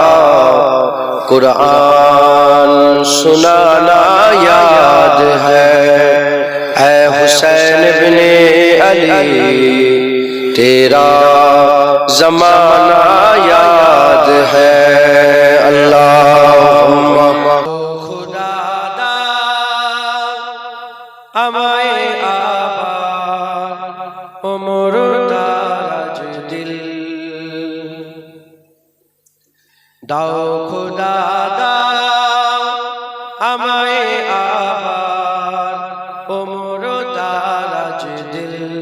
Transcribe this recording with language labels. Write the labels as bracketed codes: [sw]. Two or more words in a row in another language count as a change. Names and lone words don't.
[ur] قرآن سنانا یاد ہے، اے حسین ابن علی تیرا زمانہ یاد ہے، اللہم خدا دا [bn] আমায় আবার ওমর দারাজ দিল দাও খোদা দাও আমায় আবার ওমর দারাজ দিল